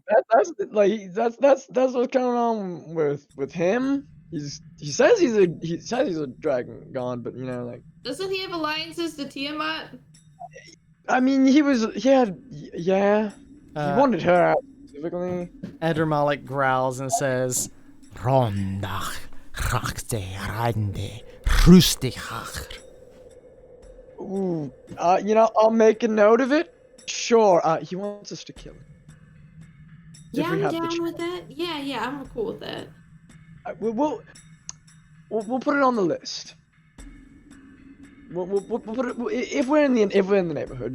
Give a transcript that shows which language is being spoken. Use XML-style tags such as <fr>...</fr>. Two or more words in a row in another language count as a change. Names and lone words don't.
<en>that's what's going on with him. He says he's a dragon god, but like Doesn't he have alliances to Tiamat? I mean he wanted her out specifically. Eddermalik growls and says, Rondach, rakte, rande, rustichach. Ooh, I'll make a note of it. Sure. He wants us to kill him. Yeah, If we I'm have the down chance. with that. Yeah, I'm cool with that. We'll put it on the list. We'll put it if we're in the neighborhood.</en>